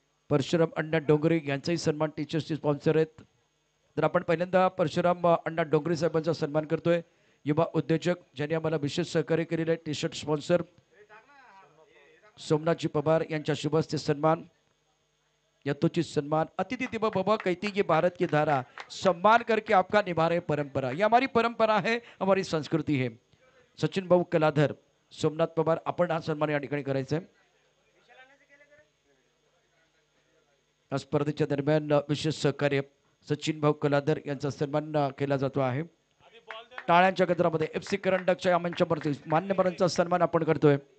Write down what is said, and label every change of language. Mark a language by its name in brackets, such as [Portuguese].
[Marathi] परशुराम अण्णा डोंगरे यांचाही सन्मान टीचर्सचे स्पॉन्सर आहेत. तर आपण पहिल्यांदा परशुराम अण्णा डोंगरे साहेबांचा सन्मान करतोय. युवा उद्योजक ज्यांनी आम्हाला विशेष सहकार्य केलेले आहे. T shirt sponsor Somnathji Pawar यांच्या शुभ हस्ते सन्मान. यथोचित सन्मान. [Hindi] अतिथि दिवो भव कहती ये भारत की धारा, सम्मान करके आपका निभा रहे परंपरा. ये हमारी परंपरा है, हमारी संस्कृती है. [Marathi] सचिन भाऊ कलाधर, सोमनाथ पवार आपण हा सन्मान या ठिकाणी करायचा आहे. स्पर्धेच्या दरम्यान विशेष सहकार्य सचिन भाऊ कलाधर यांचा सन्मान केला जातो आहे. टाळ्यांच्या गजरामध्ये FC करंडकच्या या मंचावरती मान्यवरांचा सन्मान आपण करतोय.